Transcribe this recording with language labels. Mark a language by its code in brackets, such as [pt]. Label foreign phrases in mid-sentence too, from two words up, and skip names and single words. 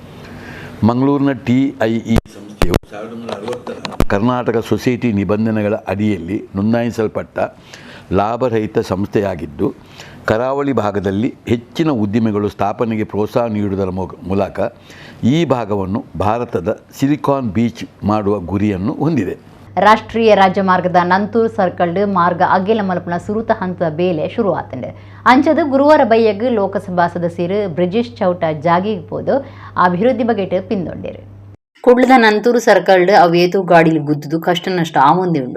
[kn] ಮಂಗಳೂರಿನ TIE ಸಂಸ್ಥೆಯು 1960 ಕರ್ನಾಟಕ ಸೊಸೈಟಿ ನಿಬಂಧನೆಗಳ ಅಡಿಯಲ್ಲಿ ನೋಂದಾಯಿಸಲ್ಪಟ್ಟ ಲಾಭರಹಿತ ಸಂಸ್ಥೆಯಾಗಿದ್ದು ಕರಾವಳಿ ಭಾಗದಲ್ಲಿ ಹೆಚ್ಚಿನ ಉದ್ದಿಮೆಗಳು ಸ್ಥಾಪನೆಗೆ ಪ್ರೋತ್ಸಾಹ ನೀಡುವುದರ ಮೂಲಕ ಈ ಭಾಗವನ್ನು ಭಾರತದ ಸಿಲಿಕಾನ್ ಬೀಚ್ ಮಾಡುವ ಗುರಿಯನ್ನು ಹೊಂದಿದೆ. [tcy] ರಾಷ್ಟ್ರೀಯ ರಾಜಮಾರ್ಗದ ನಂತೂರು ಸರ್ಕಲ್ಡ್ ಮಾರ್ಗ ಅಗೆಲ ಮಲ್ಪನ ಸುರುತ ಹಂತದ ಬೇಲೆ ಶುರುವಾತಂಡೆ ಅಂಚದು ಗುರುವಾರ ಬೈಯಗ್ ಲೋಕಸಭಾ ಸದಸ್ಯರು ಬ್ರಿಜೇಶ್ ಚೌಟ ಜಾಗಿಗೆ ಪೋದು ಅಭಿವೃದ್ಧಿ ಬಗೆಟ್ ಪಿಂದೊಂಡೇರು. ಕುಡ್ಲದ ನಂತೂರು ಸರ್ಕಲ್ಡ್ ಅವೇತು ಗಾಡಿಲಿ ಗುದ್ದುದು ಕಷ್ಟ ನಷ್ಟ ಆಮೊಂದಿ ಉಂಡು.